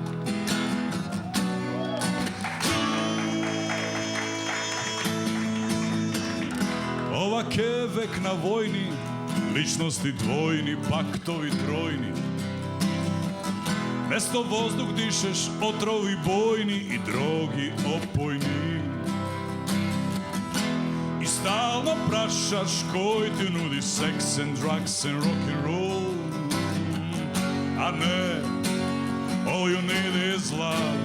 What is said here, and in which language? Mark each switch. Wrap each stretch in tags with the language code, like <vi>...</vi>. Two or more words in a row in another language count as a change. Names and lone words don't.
<mk>Ова ке век на војни, личности двојни, пактови тројни. Место воздух дишеш, отрови бојни и дроги опојни. И стално прашаш кој ти нуди секс</mk> <en>and drugs and rock and roll.</en> <mk>А не,</mk> <en>all you need is love.</en>